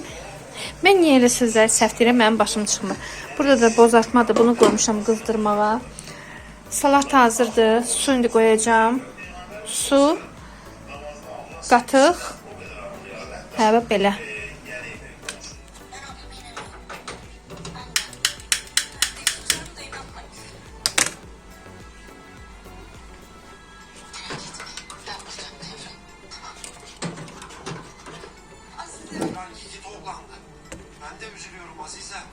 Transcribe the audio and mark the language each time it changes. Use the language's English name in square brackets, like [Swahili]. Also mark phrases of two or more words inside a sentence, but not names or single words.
[Turkish] Ben niye [Azerbaijani] elə sözləri səhv deyirəm, mənim başım çıxmır. Burada da bozartmadır. Bunu qoymuşam qızdırmağa. Salat hazırdır. Su indi qoyacağım. Su. Qatıq. Hə, belə. [Turkish] Ben de üzülüyorum Azize.